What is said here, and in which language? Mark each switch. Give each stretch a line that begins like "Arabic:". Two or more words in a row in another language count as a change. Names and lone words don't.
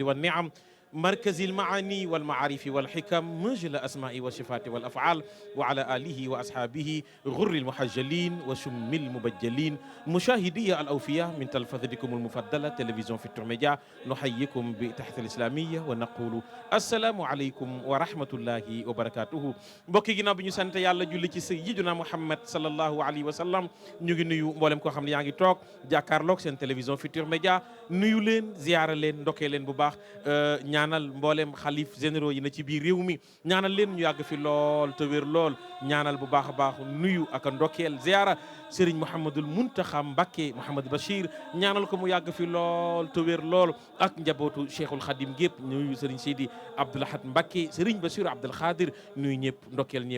Arabic: والنعم مركز المعاني والمعارف والحكم مجل الأسماء والصفات والأفعال وعلى آله وأصحابه غر المحجلين وشم المبجلين مشاهدي الأوفياء من تلفزتكم المفضلة تلفزيون في ميديا نحييكم بتحية الإسلامية ونقول السلام عليكم ورحمة الله وبركاته
Wolof: mbokki ginnaaw bi ñu sant yàlla julli ci sayyidina Muhammad
Arabic: صلى الله عليه وسلم
Wolof: ñu ngi nuyu mboolem koo xam ne yaa ngi toog jàkkaarloog seen télévision Futurs Médias nuyu leen ziyaara leen ndokkee leen bu baax ñaanal mboolem xalif généraux yi na ci biir réew mi ñaanal leen ñu yàgg fi lool te wér lool ñaanal bu baax a baax nuyu ak ndokkeel ziyaara Serigne Mouhamadul Muntaxa Mbacké Mouhamad Bachir ñaanal ko mu yàgg fi lool te wér lool ak njabootu Cheikhul Khadim gépp nuyu Serigne Seydi Abdoul Ahad Mbacké Serigne Bassirou Abdoul Khadir nuyu ñëpp ndokkeel ñëpp